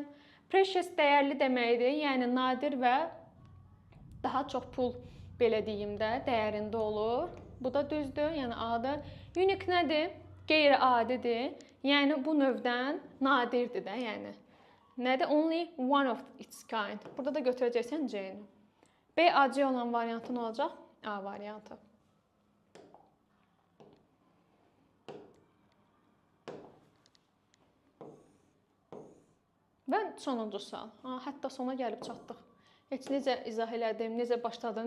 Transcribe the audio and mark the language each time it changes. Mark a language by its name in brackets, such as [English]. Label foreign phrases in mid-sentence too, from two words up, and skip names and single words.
[Azerbaijani] Precious dəyərli deməkdir, yəni nadir və daha çox pul, belə deyim də, dəyərində olur. Bu da düzdür, yəni A-dır. Unique nədir? Qeyri-adidir. Yəni bu növdən nadirdir də, yəni. Nədir? [English] Only one of its kind. [Azerbaijani] Burada da götürəcəksən C-ni. B, AC olan variantı nə olacaq? A variantı. Və sonuncu sual. Hətta sona gəlib çatdıq. Heç necə izah elədim, necə başladım.